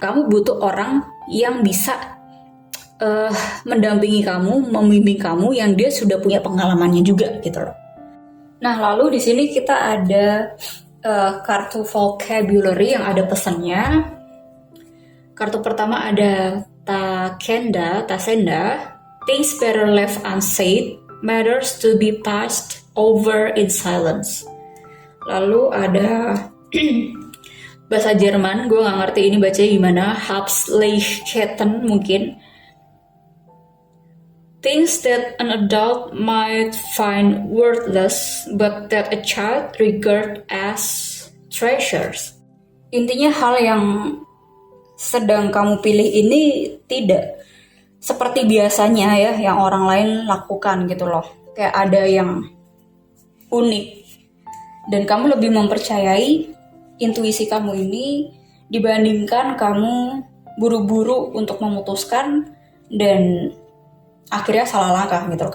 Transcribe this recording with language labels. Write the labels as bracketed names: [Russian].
[Indonesian] Kamu butuh orang yang bisa mendampingi kamu, membimbing kamu, yang dia sudah punya pengalamannya juga gitu loh. Nah, lalu di sini kita ada kartu vocabulary yang ada pesannya. Kartu pertama ada Tasenda. [English] Things better left unsaid, matters to be passed over in silence. [Indonesian] Lalu ada bahasa Jerman, gue gak ngerti ini bacanya gimana, Habsleichketten mungkin. [English] Things that an adult might find worthless, but that a child regard as treasures. [Indonesian] Intinya hal yang sedang kamu pilih ini tidak seperti biasanya ya yang orang lain lakukan gitu loh. Kayak ada yang unik dan kamu lebih mempercayai intuisi kamu ini dibandingkan kamu buru-buru untuk memutuskan dan akhirnya salah langkah gitu loh.